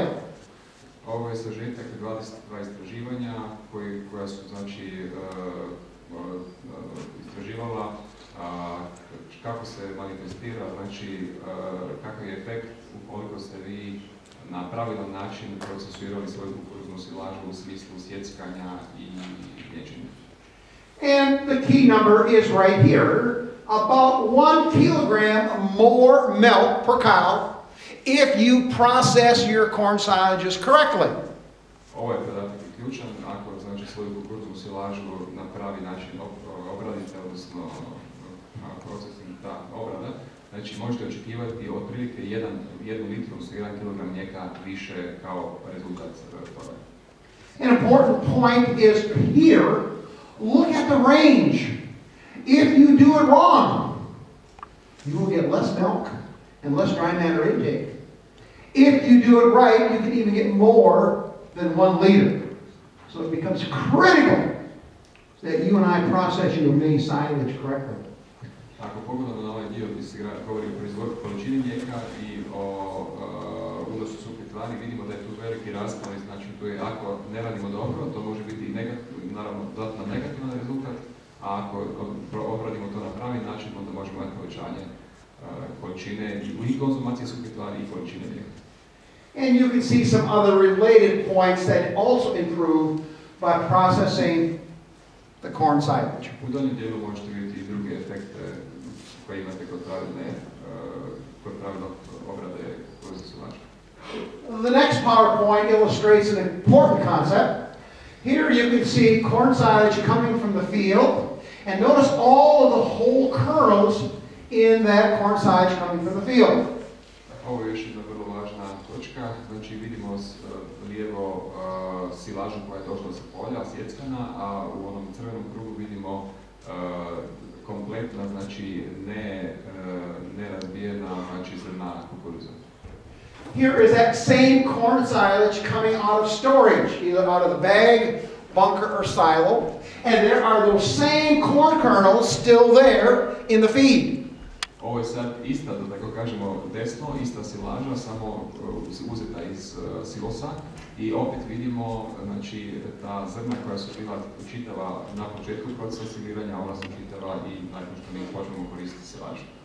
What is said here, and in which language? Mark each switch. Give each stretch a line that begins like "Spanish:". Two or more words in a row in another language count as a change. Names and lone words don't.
Croatian: Ovo je sažetak 22 istraživanja koja su znači istraživala kako se manifestira, znači kakav je efekt ukoliko ste vi na pravilan način procesuirali svoju kukuruznu silažu u smislu sjeckanja i mliječenja.
English: And the key number is right here, about 1 kilogram more milk per cow if you process your corn silages correctly. Ovo je podatak ključan, ako znači svoju kukuruznu silažu na pravi način obradite, odnosno procesing ta obrada, znači možete očekivati otprilike 1 litru, odnosno 1 kg mlijeka više kao rezultat toga. An important point is here, look at the range. If you do it wrong, you will get less milk and less dry matter intake. If you do it right, you can even get more than 1 liter. So it becomes critical that you and I process your maize silage correctly.
Croatian: Ako pogledamo na ovaj dio gdje se govori o proizvodnji količini mlijeka i o unosu suhih tvari, vidimo da je tu veliki raspon, znači tu je ako ne radimo dobro, to može biti naravno dodatno negativan rezultat, a ako obradimo to na pravi način, onda možemo imati povećanje količine i konzumacije suhih tvari i količine mlijeka.
English: And you can see some other related points that also improve by processing the corn silage.
Croatian: U donjem dijelu možete vidjeti i druge efekte koje imate kod pravilnog obrade kukuruzne silaže.
English: The next PowerPoint illustrates an important concept. Here you can see corn silage coming from the field, and notice all of the whole kernels in that corn silage coming from the field.
Croatian: Ovo je još jedna vrlo važna točka, znači vidimo lijevo silažu koja je došla sa polja, sjeckana, a u onom crvenom krugu vidimo kompletna, znači nerazbijena, znači zrna kukuruza.
English: Here is that same corn silage coming out of storage, either out of the bag, bunker, or silo, and there are those same corn kernels still there in the feed.
Croatian: Ovo je sad ista, da tako kažemo, desno, ista silaža, samo uzeta iz silosa i opet vidimo, znači, ta zrna koja su bila čitava na početku procesa siliranja, ona su čitava i nakon što mi počnemo koristiti silažu.